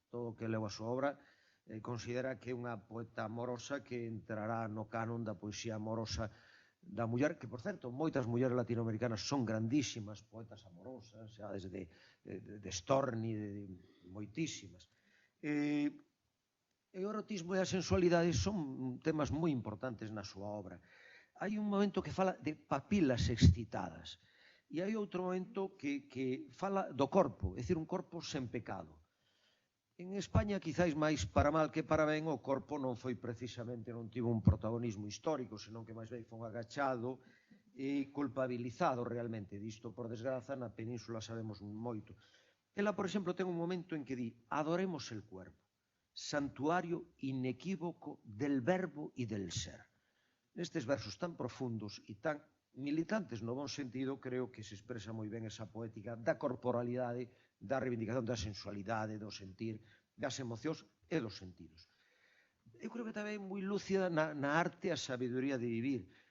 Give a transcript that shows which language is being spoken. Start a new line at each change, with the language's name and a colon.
Galician: Todo o que leu a súa obra considera que é unha poeta amorosa que entrará no canon da poesía amorosa da muller, que, por certo, moitas mulleres latinoamericanas son grandísimas poetas amorosas, xa desde de Storni, de moitísimas. E o erotismo e a sensualidade son temas moi importantes na súa obra. Hai un momento que fala de papilas excitadas, e hai outro momento que fala do corpo, é dicir, un corpo sen pecado. En España, quizáis máis para mal que para ben, o corpo non foi precisamente, non tivo un protagonismo histórico, senón que máis ben foi agachado e culpabilizado realmente. Disto, por desgraza, na península sabemos moito. Ela, por exemplo, ten un momento en que di:
Spanish: adoremos el cuerpo, santuario inequívoco del verbo y del ser.
Galician: Nestes versos tan profundos e tan militantes no bon sentido, creo que se expresa moi ben esa poética da corporalidade, da reivindicación da sensualidade, do sentir, das emocións e dos sentidos. Eu creo que tamén moi lúcida na arte a sabiduría de vivir.